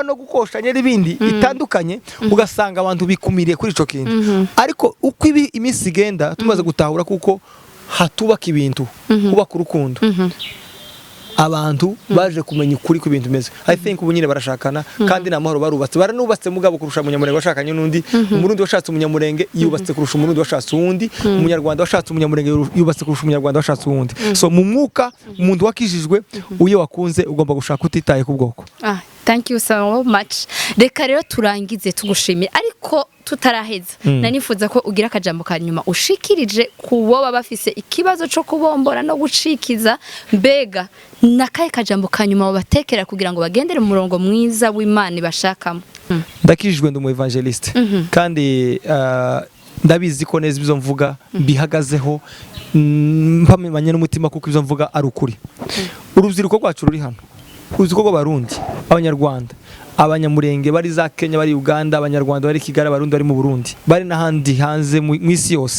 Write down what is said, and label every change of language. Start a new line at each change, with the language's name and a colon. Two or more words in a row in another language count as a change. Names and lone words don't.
Kinyarwanda: no gukoshanya n'ibindi itandukanye ugasanga abantu bikumiriye kuri ico kintu ariko uko iminsi igenda tumaze gutahura kuko hatubaka ibintu kubaka urukundo abantu baje kumenya ukuri ku bintu bimeze
English: I think
Kinyarwanda: ubu nyine barashakana kandi namahoro baranubatse mugabo kurusha umunyamurenge washakanye n'undi umurundi washatse umunyamurenge yubatse kurusha umurundi washatse uwundi umunyarwanda washatse umunyamurenge yubatse kurusha umunyarwanda washatse uwundi so mu mwuka umuntu wakijijwe uye wakunze ugomba gushaka utitaye ku bwoko
English: Thank you so much.
Kinyarwanda: Reka rero turangize tugushimira ariko tutaraheza. Nanifuza ko ugira akajambo kanyuma ushikirije kubo bafise ikibazo cyo kubombora no gucikiza mbega nakaye kajambo kanyuma batekera kugira ngo bagendere mu murongo mwiza w'Imana bashakamo. Ndakijwe ndi mu evangeliste kandi ndabizi ko neza ibyo mvuga bihagazeho mpamanye n'umutima kuko ibyo mvuga ari ukuri. Urubyiruko rwacu ruri hano, urubyiruko rw'abarundi, abanyarwanda, abanyamurenge bari za Kenya, bari Uganda, abanyarwanda bari Kigali, abarundi bari mu Burundi, bari n'ahandi hanze mu isi yose.